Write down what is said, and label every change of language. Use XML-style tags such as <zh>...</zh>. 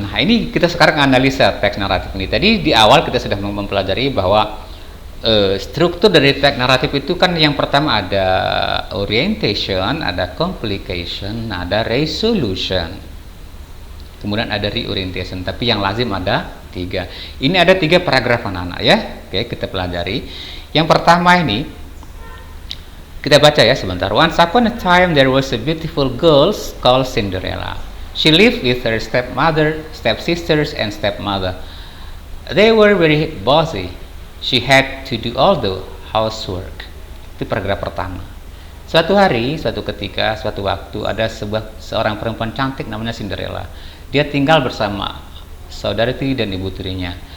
<id>Nah, ini kita sekarang analisa teks naratif ini. Tadi di awal kita sudah mempelajari bahwa struktur dari teks naratif itu kan yang pertama ada orientation, ada complication, ada resolution, kemudian ada reorientation. Tapi yang lazim ada 3. Ini ada 3 paragraf anak-anak ya. Oke, kita pelajari. Yang pertama ini kita baca ya sebentar.</id> <en>Once upon a time there was a beautiful girl called Cinderella. She lived with her stepmother, stepsisters, and stepmother. They were very bossy. She had to do all the housework.</en> <id>Itu paragraf pertama. Suatu hari, suatu ketika, suatu waktu ada seorang perempuan cantik namanya Cinderella. Dia tinggal bersama saudari dan ibu tirinya.</id>